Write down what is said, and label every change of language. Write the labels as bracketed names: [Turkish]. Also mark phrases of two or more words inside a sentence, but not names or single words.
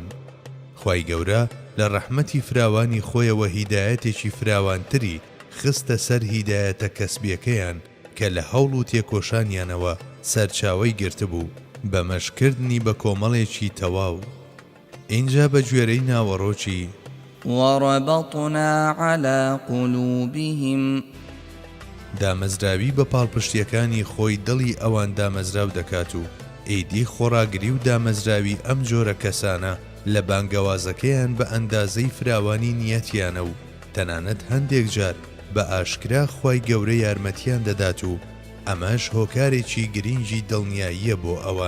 [Central Kurdish] خوای گەورە لە ڕەحمەتی فراوانی خۆیەوە هیدایەتێکی فراوانتری خستە سەر هیدایەتە کەسبیەکەیان کە لە هەوڵ و تێکۆشانیانەوە سەرچاوەی گرتبوو بە مەشکردنی بە کۆمەڵێکی تەواو. اینجا بە گوێرەی ناوەڕۆکی [Arabic] وربطنا على قلوبهم. [Central Kurdish] دامەزراوی بە پاڵپشتیەکانی خۆی دڵی ئەوان دامەزراو دەکات و ئیدی خۆڕاگری و دامەزراوی ئەم جۆرە کەسانە لە بانگەوازەکەیان بە ئەندازەی فراوانی نیەتیانە و تەنانەت هەندێک جار بە ئاشکرا خوای گەورە یارمەتیان دەدات و ئەمەش هۆکارێکی گرنگی دڵنیاییە بۆ ئەوان.